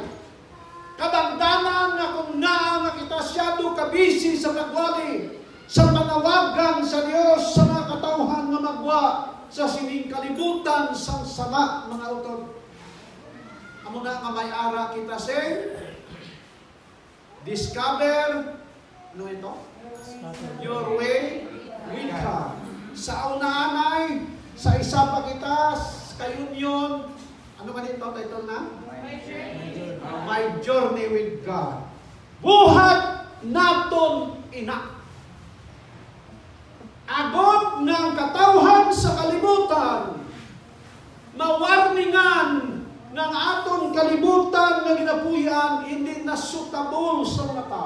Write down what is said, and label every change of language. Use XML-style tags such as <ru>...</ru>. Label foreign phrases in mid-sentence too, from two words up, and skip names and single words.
<hil>Kabangdanan na kung naa nga kita siyado kabisi sa pagwali, sa panawagan sa Diyos sa mga katawhan na magwa sa sining kalibutan sa sala mga utod. Amo na nga may ara kita say, discover, ano ito?</hil> <en>Your way with God.</en> <hil>Sa una-anay, sa isa pa kita, kayunyon, ano man ito title na?</hil> <en>My Journey with God.</en> <hil>Buhat naton ina. Agod ng katawhan sa kalibutan, mawarningan ng atong kalibutan na ginapuyan, hindi nasutable sa mga tao.</hil>